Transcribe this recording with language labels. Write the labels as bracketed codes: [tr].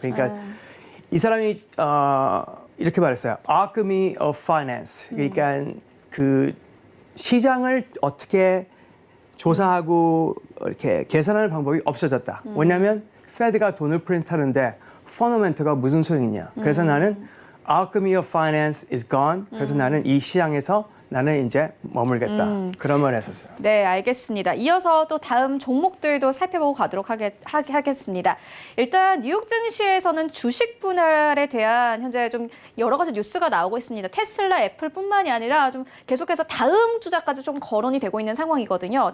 [ko] 그러니까 이 사람이 이렇게 말했어요. [en] Alchemy of Finance. [ko] 그러니까 그 시장을 어떻게 조사하고 이렇게 계산하는 방법이 없어졌다. 왜냐하면 페드가 돈을 프린트하는데 퍼너멘트가 무슨 소용이냐. 그래서 나는 [en] Alchemy of Finance is gone. [ko] 그래서 나는 이 시장에서 나는 이제 머물겠다. 그런 말을 했었어요. 네, 알겠습니다. 이어서 또 다음 종목들도 살펴보고 가도록 하겠습니다. 일단 뉴욕 증시에서는 주식 분할에 대한 현재 좀 여러 가지 뉴스가 나오고 있습니다. 테슬라, 애플뿐만이 아니라 좀 계속해서 다음 주자까지 좀 거론이 되고 있는 상황이거든요.